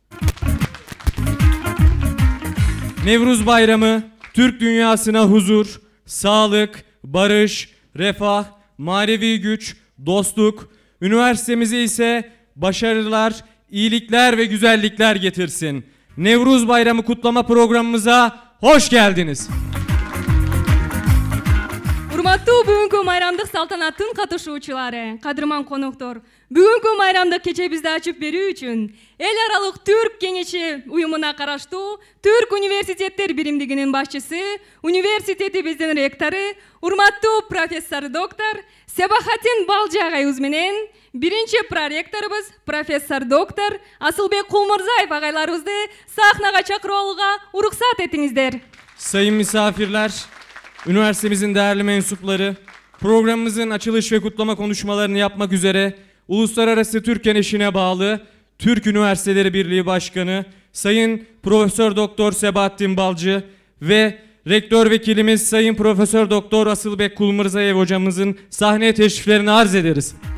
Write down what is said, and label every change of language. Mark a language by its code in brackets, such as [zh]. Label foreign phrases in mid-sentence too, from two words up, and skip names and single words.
[tr] Nevruz Bayramı Türk dünyasına huzur, sağlık, barış, refah, manevi güç, dostluk, üniversitemize ise başarılar, iyilikler ve güzellikler getirsin. Nevruz Bayramı kutlama programımıza hoş geldiniz. [ky] Урматтуу бүгүнкү майрамдык салтанаттын катышуучулары, кадырман коноктор, бүгүнкү майрамдык кечебизди ачып берүү үчүн эл аралык Түрк кеңеши уюмуна караштуу Түрк университеттер биримдигинин башчысы, университетибиздин ректору, урматтуу профессор доктор Себахатин Балжы агайыбыз менен биринчи проректорубуз профессор доктор Асылбек Кулмурзаев агайларыбызды сахнага чакырып алууга уруксат этиңиздер. [tr] Sayın misafirler, üniversitemizin değerli mensupları, programımızın açılış ve kutlama konuşmalarını yapmak üzere Uluslararası Türk Keneşi'ne bağlı Türk Üniversiteleri Birliği Başkanı Sayın Profesör Doktor Sebahattin Balcı ve Rektör Vekilimiz Sayın Profesör Doktor Asılbek Kulmurzayev hocamızın sahneye teşriflerini arz ederiz.